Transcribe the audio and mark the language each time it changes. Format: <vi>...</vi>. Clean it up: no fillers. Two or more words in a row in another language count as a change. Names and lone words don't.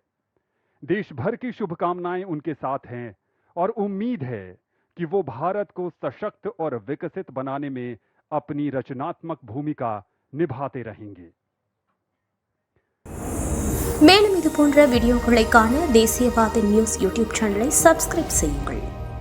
<hi>देश भर की शुभकामनाएं उनके साथ हैं और उम्मीद है कि वो भारत को सशक्त और विकसित बनाने में अपनी रचनात्मक भूमिका निभाते रहेंगे।</hi> <ta>மேலும் இது போன்ற வீடியோக்களை காண தேசியவாத நியூஸ் யூடியூப்</ta> <en>channel subscribe</en> <ta>செய்யுங்கள்.</ta>